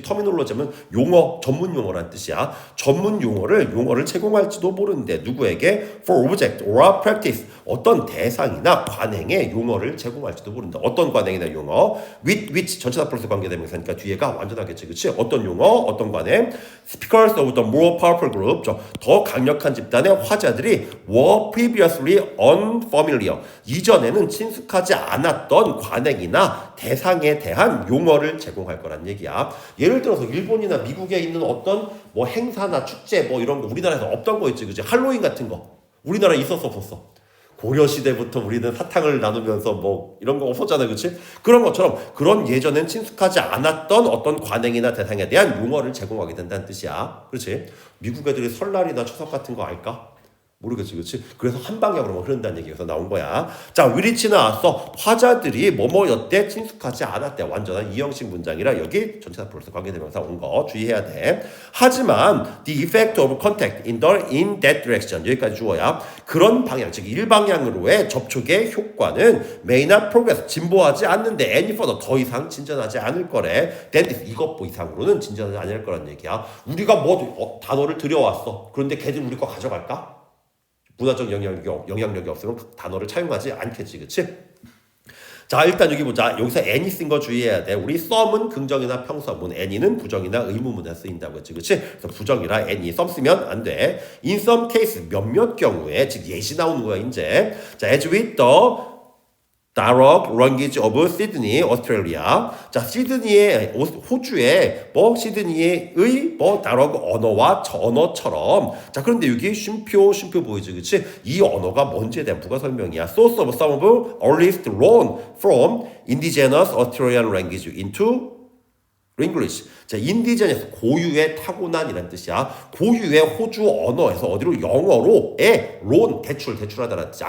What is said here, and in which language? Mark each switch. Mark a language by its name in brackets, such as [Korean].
[Korean] 터미놀로지 하면 용어, 전문 용어란 뜻이야. 전문 용어를 제공할지도 모르는데 누구에게? [English] for object or practice. [Korean] 어떤 대상이나 관행의 용어를 제공할지도 모른다. 어떤 관행이나 용어? [English] with which [Korean] 전체다 플러스 관계대명사니까 뒤에가 완전하겠지. 그치? 어떤 용어, 어떤 관행? [English] Speakers of the more powerful group. [Korean] 더 강력한 집단의 화자들이 [English] were previously unfamiliar. [Korean] 이전에는 친숙하지 않았던 관행이나 대상에 대한 용어를 제공할 거란 얘기야. 예를 들어서 일본이나 미국에 있는 어떤 뭐 행사나 축제 뭐 이런 거 우리나라에서 없던 거 있지. 그치? 할로윈 같은 거. 우리나라에 있었어 없었어? 고려시대부터 우리는 사탕을 나누면서 뭐 이런 거 없었잖아요. 그치? 그런 것처럼 그런 예전엔 친숙하지 않았던 어떤 관행이나 대상에 대한 용어를 제공하게 된다는 뜻이야. 그렇지? 미국 애들이 설날이나 추석 같은 거 알까? 모르겠지, 그렇지? 그래서 한 방향으로만 흐른다는 얘기에서 나온 거야. 자, 위리치 나왔어. 화자들이 뭐뭐였대 친숙하지 않았대. 완전한 이형식 문장이라 여기 전체다 플러스 관계대명사 온 거 주의해야 돼. 하지만 [English] the effect of contact in that direction [Korean] 여기까지 주어야. 그런 방향, 즉 일방향으로의 접촉의 효과는 [English] may not progress [Korean] 진보하지 않는데 [English] any further [Korean] 더 이상 진전하지 않을 거래. [English] than this [Korean] 이것 이상으로는 진전하지 않을 거란 얘기야. 우리가 뭐 단어를 들여왔어. 그런데 걔들 우리 거 가져갈까? 문화적 영향력이 없으면 그 단어를 차용하지 않겠지. 그치? 자, 일단 여기 보자. 여기서 any 쓴 거 주의해야 돼. 우리 some은 긍정이나 평서문, any는 부정이나 의문문에 쓰인다고 했지. 그치? 그래서 부정이라 any, some 쓰면 안 돼. [English] in some case, [Korean] 몇몇 경우에, 즉 예시 나오는 거야, 이제. 자, [English] as with the Dialogue Language of Sydney, Australia. [Korean] 자, 시드니의 호주의 시드니의 Dialogue 언어와 언어처럼. 자, 그런데 여기 쉼표 보이지, 그렇지? 이 언어가 뭔지에 대한 부가 설명이야. [English] Source of some of earliest loan from indigenous Australian language into English. [Korean] 자, 인디젠에서 고유의 타고난이라는 뜻이야. 고유의 호주 언어에서 어디로 영어로의 론 대출하다라는 뜻이야.